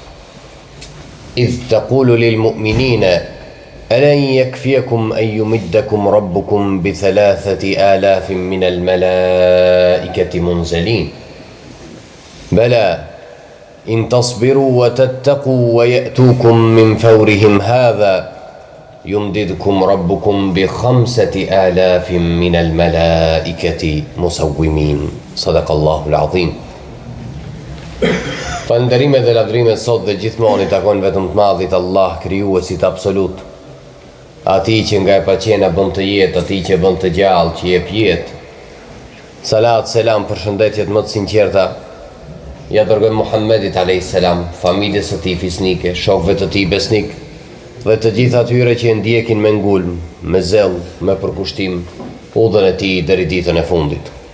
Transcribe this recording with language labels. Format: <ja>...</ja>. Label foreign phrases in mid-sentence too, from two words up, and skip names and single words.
<ar>إذ تقول للمؤمنين ألن يكفيكم أن يمدكم ربكم ب3,000 من الملائكة منزلين بلى إن تصبروا وتتقوا ويأتوكم من فورهم هذا يمددكم ربكم ب5,000 من الملائكة مسومين صدق الله العظيم.</ar> <sq>Falënderimet dhe lavdrimet sot dhe gjithmonë i takojnë vetëm të madhit Allah, krijuesit absolut, atij që nga e paqena bën të jetë, atij që bën të gjallë, që jep jetë. Salat, selam, përshëndetjet më të sinqerta ja dërgojmë Muhammedit a.s., familjes së tij fisnike, shokëve të tij besnik, dhe të gjithë atyre që e ndjekin me ngulm, me zell, me përkushtim, udhën e tij deri ditën e fundit.</sq>